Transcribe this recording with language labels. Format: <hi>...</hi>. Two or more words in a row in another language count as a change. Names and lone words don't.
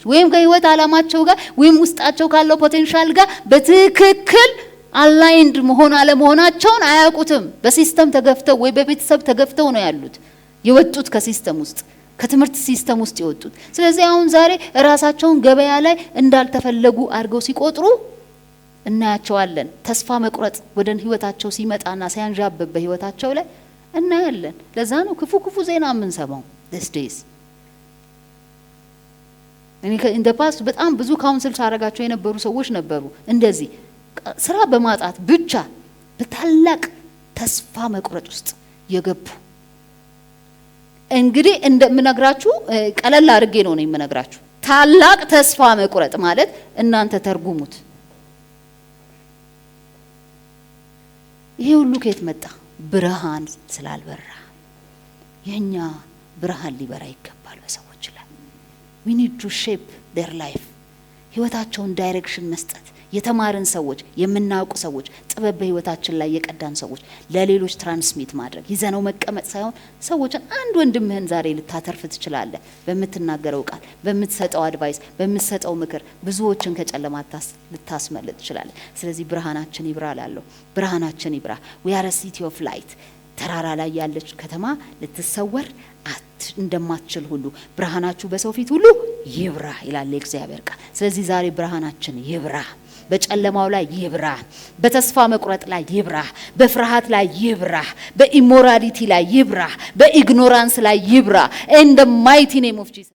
<am>ወይም ከህይወት አላማቸው ጋር ወይም ውስጣቸው ካለው ፖቴንሻል ጋር በትክክል አላይንድ መሆን አለመሆናቸውን አያውቁትም። በሲስተም ተገፍተው ወይ በቤተሰብ ተገፍተው ነው ያሉት፣ የወጡት ከሲስተም ውስጥ፣ ከትምህርት ሲስተም ውስጥ የወጡት። ስለዚህ አሁን ዛሬ ራሳቸውን ገበያ ላይ እንዳልተፈለጉ አድርገው ሲቆጥሩ እናያቸዋለን። ተስፋ መቁረጥ ወደ ህይወታቸው ሲመጣና ሲያንዣብብ በህይወታቸው ላይ እናያለን። ለዛ ነው ክፉ ክፉ ዜና የምንሰማው</am> <en>these days።</en> <am>እኔ እንደ ፓስት በጣም ብዙ ካውንስል ሳረጋቸው የነበሩ ሰዎች ነበሩ እንደዚህ ስራ በማጣት ብቻ በታላቅ ተስፋ መቁረጥ ውስጥ የገቡ። እንግዲህ እንደምነግራችሁ ቀለል አድርጌ ነው የምነግራችሁ። ታላቅ ተስፋ መቁረጥ ማለት እናንተ ተርጉሙት። ይሄ ሁሉ ከየት መጣ? ብርሃን ስላልበራ። የኛ ብርሃን ሊበራ ይገባል በሰዎች ላይ።</am> <en>we need to shape their life።</en> <am>ህይወታቸውን ዳይሬክሽን መስጠት። የተማርን ሰዎች፣ የምናውቁ ሰዎች፣ ጥበብ በህይወታችን ላይ የቀዳን ሰዎች ለሌሎች ትራንስሚት ማድረግ፣ ይዘነው መቀመጥ ሳይሆን ሰዎችን አንድ ወንድምህን ዛሬ ልታተርፍ ትችላለህ በምትናገረው ቃል፣ በምትሰጠው አድቫይስ፣ በምትሰጠው ምክር ብዙዎችን ከጨለማ ልታስመልጥ ትችላለህ። ስለዚህ ብርሃናችን ይብራ እላለሁ። ብርሃናችን ይብራ።</am> <en>we are a city of light።</en> <am>ተራራ ላይ ያለች ከተማ ልትሰወር እንደማትችል ሁሉ ብርሃናችሁ በሰው ፊት ሁሉ ይብራ ይላል የእግዚአብሔር ቃል። ስለዚህ ዛሬ ብርሃናችን ይብራ። በጨለማው ላይ ይብራ፣ በተስፋ መቁረጥ ላይ ይብራ፣ በፍርሃት ላይ ይብራ፣ በኢሞራሊቲ ላይ ይብራ፣ በኢግኖራንስ ላይ ይብራ።</am> <en>in the mighty name of Jesus</en>